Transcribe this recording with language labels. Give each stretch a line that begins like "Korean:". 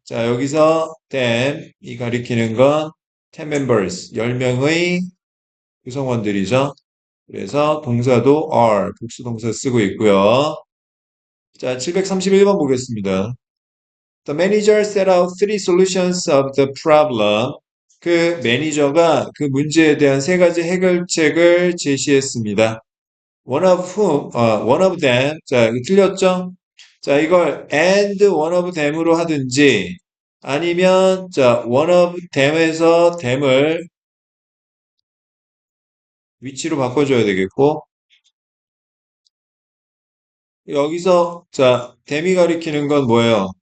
Korean: 자, 여기서 them, 이 가리키는 건
English: 10 members,
Korean: 10명의 구성원들이죠. 그래서 동사도 are, 복수동사 쓰고 있고요. 자, 731번 보겠습니다.
English: The manager set out three solutions of the problem.
Korean: 그 매니저가 그 문제에 대한 세 가지 해결책을 제시했습니다.
English: one of them.
Korean: 자, 이거 틀렸죠? 자, 이걸
English: and one of them
Korean: 으로 하든지 아니면 자,
English: one of them
Korean: 에서 them을 위치로 바꿔줘야 되겠고 여기서 자, them이 가리키는 건 뭐예요?